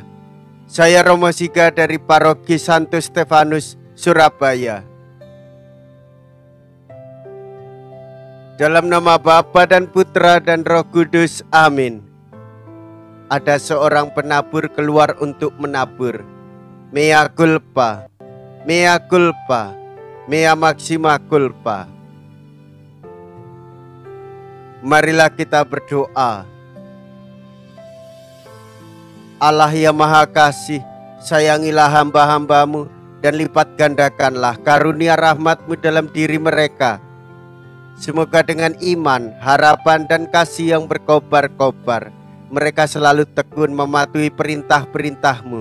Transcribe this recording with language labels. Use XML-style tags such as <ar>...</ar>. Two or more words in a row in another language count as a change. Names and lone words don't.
<id>Saya Romo Siga dari Paroki Santo Stefanus, Surabaya. Dalam nama Bapa dan Putra dan Roh Kudus, amin. Ada seorang penabur keluar untuk menabur.</id> <la>Mea culpa, mea culpa, mea maxima culpa.</la> <id>Marilah kita berdoa. Allah yang Maha Kasih, sayangilah hamba-hambamu dan lipat gandakanlah karunia rahmat-Mu dalam diri mereka. Semoga dengan iman, harapan dan kasih yang berkobar-kobar, mereka selalu tekun mematuhi perintah-perintah-Mu.</id>